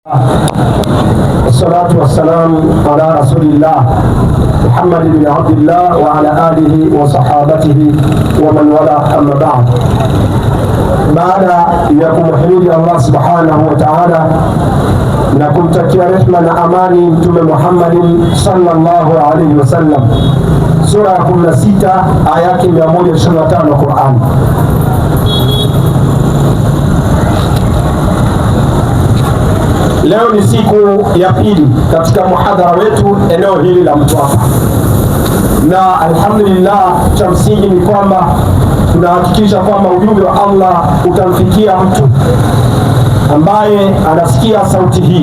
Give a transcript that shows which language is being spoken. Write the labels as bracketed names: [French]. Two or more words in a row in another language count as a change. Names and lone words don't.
[Arabic] والصلاة والسلام على رسول الله محمد بن عبد الله وعلى آله وصحابته ومن والى أما بعد. [Swahili] Baada ya kumhimidi Allah [Arabic] سبحانه وتعالى [Swahili] na kumtakia rehma na amani Mtume Muhammadin [Arabic] صلى الله عليه وسلم, [Swahili] sura ya 16 aya yake 125 Qur'an. Leo ni siku ya pili katika muhadhara wetu eneo hili la Mtwapa, na alhamdulillah, cha msingi ni kwamba tunahakikisha kwamba ujumbe wa Allah utamfikia mtu ambaye anasikia sauti hii.